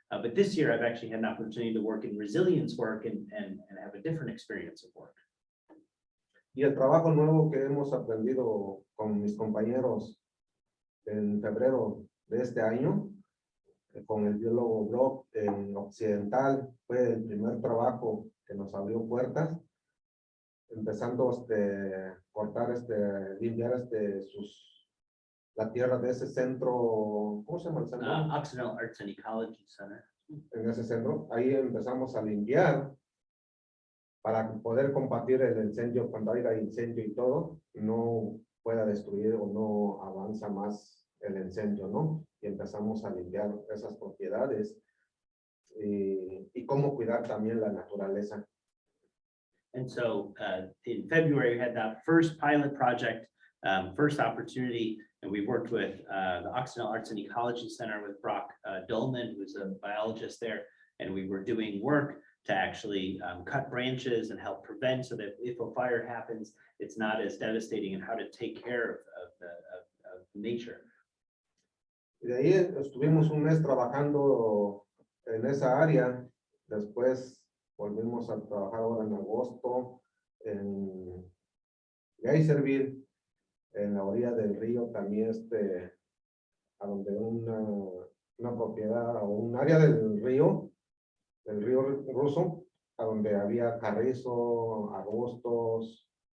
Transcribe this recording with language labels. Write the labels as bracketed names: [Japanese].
[English] But this year I've actually had an opportunity to work in resilience work and have a different experience of work. [Spanish] Y el trabajo nuevo que hemos aprendido con mis compañeros en febrero de este año, con el biólogo Brock en Occidental, fue el primer trabajo que nos abrió puertas, empezando cortar, limpiar la tierra de ese centro, ¿cómo se llama el centro? [English] Occidental Arts and Ecology Center. [Spanish] En ese centro, ahí empezamos a limpiar para poder combatir el incendio, cuando haya incendio y todo, no pueda destruir o no avanza más el incendio, ¿no? Y empezamos a limpiar esas propiedades y cómo cuidar también la naturaleza. [English] And so in February, we had that first pilot project, first opportunity, and we worked with the Occidental Arts and Ecology Center with Brock Dolman, who's a biologist there, and we were doing work to actually cut branches and help prevent so that if a fire happens, it's not as devastating, and how to take care of nature. [Spanish] Y de ahí estuvimos un mes trabajando en esa área. Después volvimos a trabajar ahora en agosto en Geyserville, en la orilla del río, también a donde una propiedad o un área del río ruso, a donde había carrizo, arbustos.